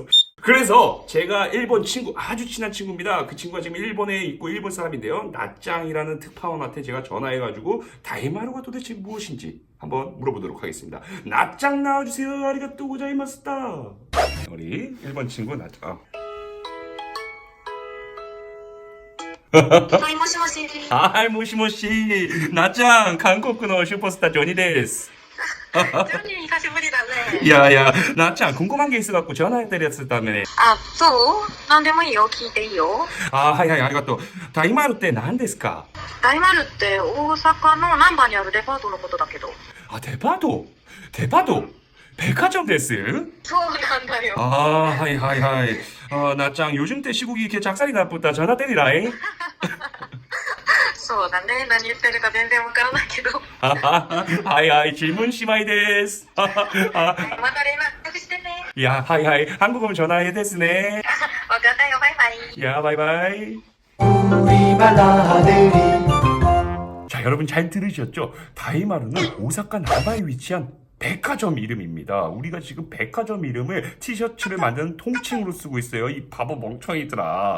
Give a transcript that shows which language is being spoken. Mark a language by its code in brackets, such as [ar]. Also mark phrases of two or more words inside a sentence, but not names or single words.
[ko] 그래서 제가 일본 친구, 아주 친한 친구입니다. 그 친구가 지금 일본에 있고 일본 사람인데요. 나짱이라는 특파원한테 제가 전화해가지고 다이마루가 도대체 무엇인지 한번 물어보도록 하겠습니다. 나짱 나와주세요. [ja] ありがとう ございますだ. [ko] 우리 일본 친구 나짱. [ja] はい、もしもし。はい、もしもし。なっちゃん、韓国のスーパースタージョニーです。ジョニー、久しぶりだね。いやいや、なっちゃん、 [ko] 궁금한 게 있어갖고 전화했다랬었다며. [ja] あ、そうなんでもいいよ。聞いていいよ。はいはい、ありがとう。大丸って何ですか？大丸って大阪の難波にあるデパートのことだけど。 [ko] 데파도? 백화점 です? [ja] そうなんだよ。 하이. [ko] 나짱, 요즘 때 시국이 이렇게 작살이 나쁘다. 전화 때리라잉. [ja] そうだね。何言ってるか全然わからないけど。はい、질문 しまい です. また連絡してね。 [ko] 야, 하이, 한국어면 전화해 데스네. [ja] わかったよ。バイバイ。 [ko] 야, 바이바이. 우리말 아들이 자, 여러분 잘 들으셨죠? 다이마루는 오사카 나바에 위치한 백화점 이름입니다. 우리가 지금 백화점 이름을 티셔츠를 만드는 통칭으로 쓰고 있어요. 이 바보 멍청이들아.